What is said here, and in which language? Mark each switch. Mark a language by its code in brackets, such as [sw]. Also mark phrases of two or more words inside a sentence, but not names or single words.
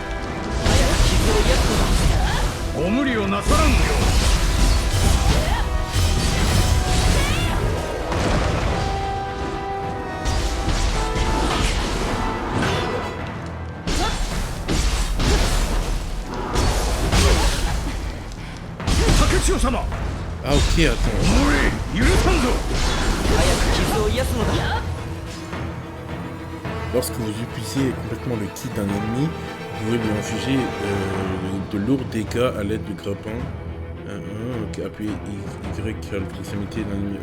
[ja] ご無理をなさらんよう。竹千代様。 [fr] Ah ok, attends. [ja] 無理許さんぞ。 [fr] Lorsque vous épuisez complètement le ki d'un ennemi, vous pouvez lui infliger de lourds dégâts à l'aide du grappin. Ok, appuyez Y à la proximité d'un ennemi.